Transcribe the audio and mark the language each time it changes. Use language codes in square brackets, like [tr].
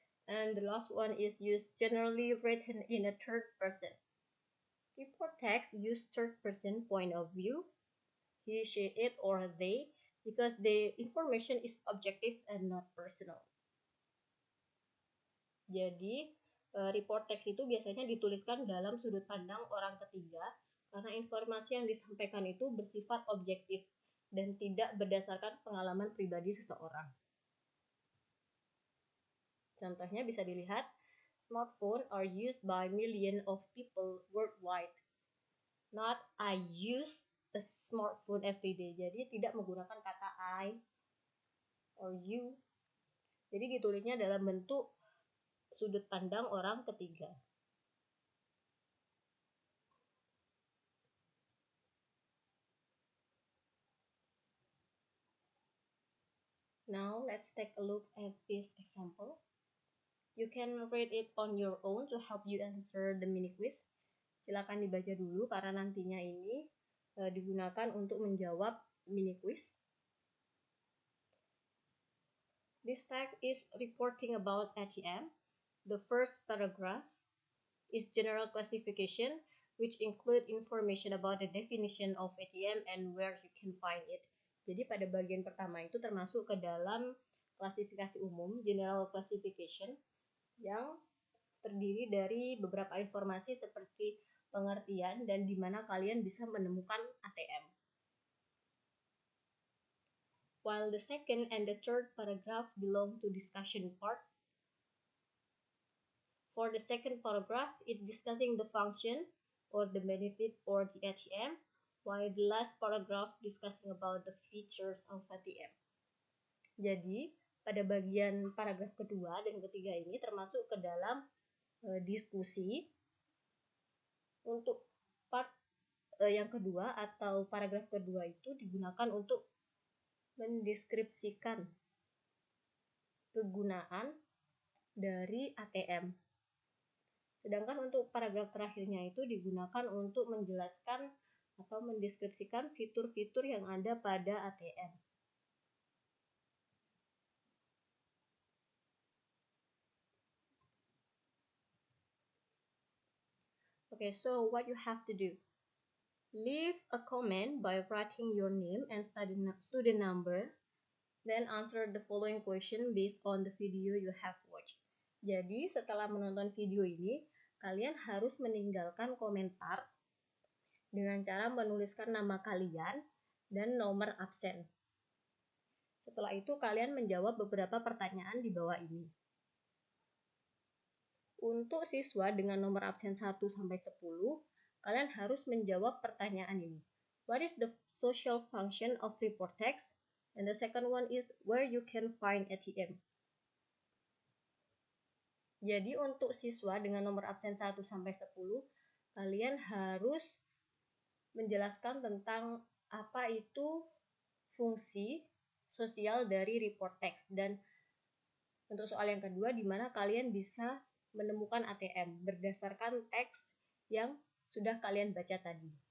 [en] And the last one is used generally written in a third person. Report text use third person point of view, he, she, it, or they, because the information is objective and not personal. [id] Jadi, report text itu biasanya dituliskan dalam sudut pandang orang ketiga karena informasi yang disampaikan itu bersifat objektif dan tidak berdasarkan pengalaman pribadi seseorang. Contohnya bisa dilihat, [en] smartphones are used by millions of people worldwide. Not I use a smartphone every day. [id] Jadi tidak menggunakan kata I or you. Jadi ditulisnya dalam bentuk sudut pandang orang ketiga. [en] Now let's take a look at this example. You can read it on your own to help you answer the mini quiz. [id] Silakan dibaca dulu karena nantinya ini digunakan untuk menjawab mini quiz. [en] This text is reporting about ATM. The first paragraph is general classification, which include information about the definition of ATM and where you can find it. [id] Jadi pada bagian pertama itu termasuk ke dalam klasifikasi umum, general classification, yang terdiri dari beberapa informasi seperti pengertian dan di mana kalian bisa menemukan ATM. [en] While the second and the third paragraph belong to discussion part, for the second paragraph, it's discussing the function or the benefit or the ATM, while the last paragraph discussing about the features of ATM. [id] Jadi, pada bagian paragraf kedua dan ketiga ini termasuk ke dalam diskusi. Untuk part yang kedua atau paragraf kedua itu digunakan untuk mendeskripsikan kegunaan dari ATM. Sedangkan untuk paragraf terakhirnya itu digunakan untuk menjelaskan atau mendeskripsikan fitur-fitur yang ada pada ATM. [en] Okay, so what you have to do? Leave a comment by writing your name and student number, then answer the following question based on the video you have watched. [id] Jadi setelah menonton video ini, kalian harus meninggalkan komentar dengan cara menuliskan nama kalian dan nomor absen. Setelah itu kalian menjawab beberapa pertanyaan di bawah ini. Untuk siswa dengan nomor absen 1 sampai 10, kalian harus menjawab pertanyaan ini. [en] What is the social function of report text? And the second one is where you can find ATM. [id] Jadi untuk siswa dengan nomor absen 1 sampai 10, kalian harus menjelaskan tentang apa itu fungsi sosial dari report text. Dan untuk soal yang kedua, di mana kalian bisa menemukan ATM berdasarkan teks yang sudah kalian baca tadi.